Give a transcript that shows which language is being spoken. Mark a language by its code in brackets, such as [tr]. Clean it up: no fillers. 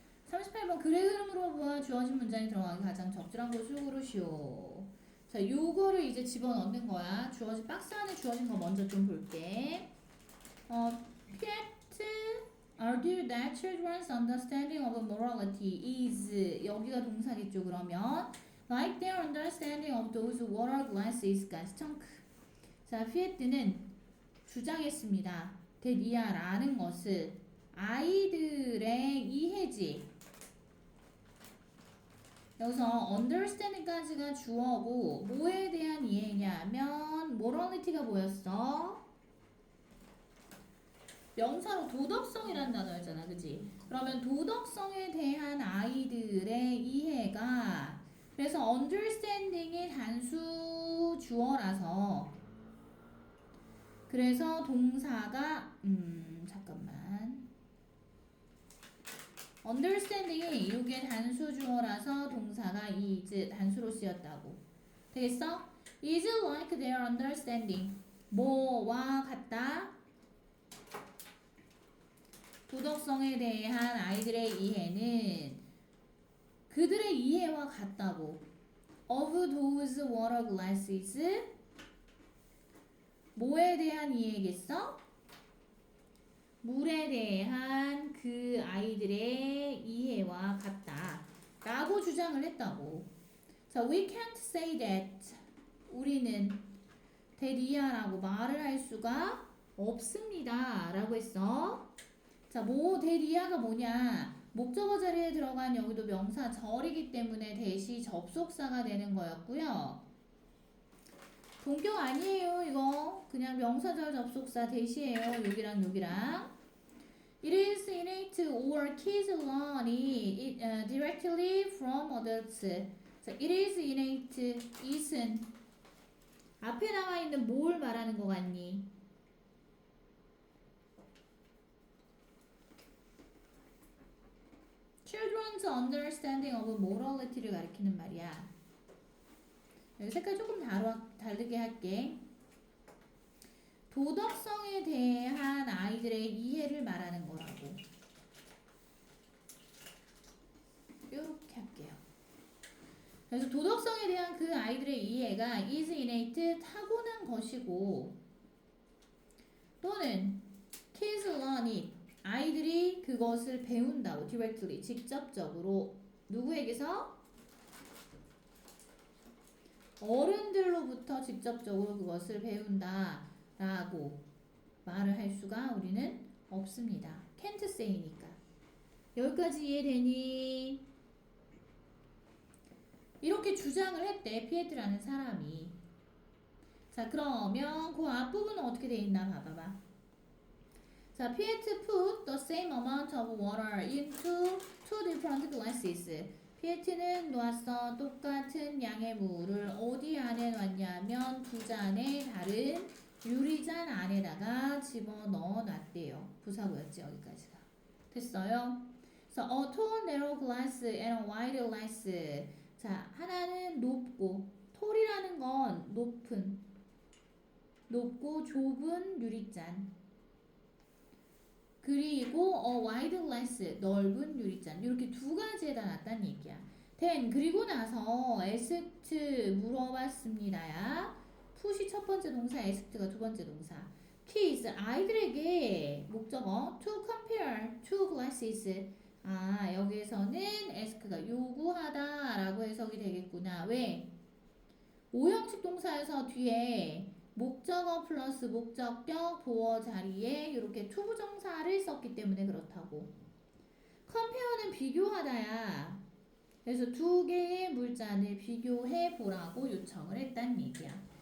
[ko] 38번 글의 흐름으로 보아 주어진 문장이 들어가기 가장 적절한 곳을 고르시오. 자, 요거를 이제 집어넣는 거야. 주어진 박스 안에 주어진 거 먼저 좀 볼게. [en] Piet argued that children's understanding of morality is 여기가 동사겠죠. 그러면 like their understanding of those water glasses가 chunk. [ko] 자, 피에트는 주장했습니다. 대리아라는 것을 아이들의 이해지. 여기서 understand까지가 주어고 뭐에 대한 이해냐면 morality가 뭐였어? 명사로 도덕성이라는 단어였잖아, 그지? 그러면 도덕성에 대한 아이들의 이해가 그래서 understanding이 단수 주어라서 그래서 동사가 잠깐만 understanding이 이게 단수 주어라서 동사가 is 단수로 쓰였다고 되겠어? [en] is like their understanding 뭐와 같다? [ko] 도덕성에 대한 아이들의 이해는 그들의 이해와 같다고 of those water glasses 뭐에 대한 이해겠어? 물에 대한 그 아이들의 이해와 같다 라고 주장을 했다고. 자, we can't say that 우리는 대리아라고 말을 할 수가 없습니다 라고 했어. 자, 뭐 대리아가 뭐냐? 목적어 자리에 들어간 여기도 명사 절이기 때문에 대시 접속사가 되는 거였고요. 동격 아니에요. 이거 그냥 명사절 접속사 대시예요. 여기랑 여기랑. [en] It is innate or kids learn it directly from adults. 자, it is innate. [ko] it은 앞에 나와 있는 뭘 말하는 거 같니? [en] Children's understanding of morality를 가리키는 말이야. [ko] 여기 색깔 조금 다르게 할게. 도덕성에 대한 아이들의 이해를 말하는 거라고. 이렇게 할게요. 그래서 도덕성에 대한 그 아이들의 이해가 is innate 타고난 것이고 또는 kids learn it 아이들이 그것을 배운다고 directly 직접적으로 누구에게서? 어른들로부터 직접적으로 그것을 배운다 라고 말을 할 수가 우리는 없습니다. can't say니까. 여기까지 이해되니? 이렇게 주장을 했대 피에트라는 사람이. 자, 그러면 그 앞부분은 어떻게 돼 있나 봐봐봐. [en] 자, 피에트 put the same amount of water into two different glasses. [ko] 피에트는 놓았어. 똑같은 양의 물을 어디 안에 놨냐면 두 잔의 다른 유리잔 안에다가 집어넣어 놨대요. 부사구였지 여기까지가. [en] 됐어요? 그래서 a tall narrow glass and a wide glass. [ko] 자, 하나는 높고 톨이라는 건 높고 좁은 유리잔. 그리고 wide glass 넓은 유리잔 이렇게 두 가지에다 놨다는 얘기야. then 그리고 나서 asked 물어봤습니다야. 푸시 첫 번째 동사, asked가 두 번째 동사. [en] kids 아이들에게 목적어 to compare two glasses. [ko] 아, 여기에서는 ask가 요구하다 라고 해석이 되겠구나. 왜? 오형식 동사에서 뒤에 목적어 플러스 목적격 보어 자리에 이렇게 투부정사를 썼기 때문에 그렇다고. compare는 비교하다야. 그래서 두 개의 물잔을 비교해 보라고 요청을 했다는 얘기야.